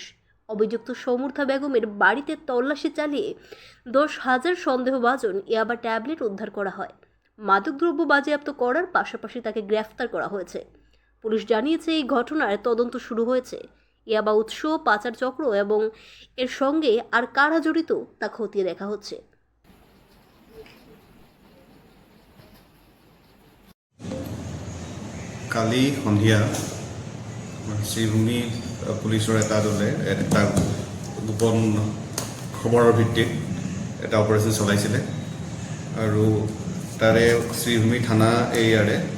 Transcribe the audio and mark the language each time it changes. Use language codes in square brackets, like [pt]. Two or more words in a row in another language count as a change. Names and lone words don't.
[bn] অভিযুক্ত সৌমর্থা বেগমের বাড়িতে তল্লাশি চালিয়ে 10,000 সন্দেহভাজন ইয়াবা ট্যাবলেট উদ্ধার করা হয়। মাদকদ্রব্য বাজেয়াপ্ত করার পাশাপাশি তাকে গ্রেফতার করা হয়েছে। পুলিশ জানিয়েছে এই ঘটনার তদন্ত শুরু হয়েছে। ইয়াবা উৎস, পাচার চক্র এবং এর সঙ্গে আর কারা জড়িত তা খতিয়ে দেখা হচ্ছে। [as] কালি সন্ধিয়া শ্ৰীভূমি পুলিচৰ এটা দলে এটা গোপন খবৰৰ ভিত্তিত এটা অপাৰেশ্যন চলাইছিলে আৰু তাৰে শ্ৰীভূমি থানা এৰিয়াৰে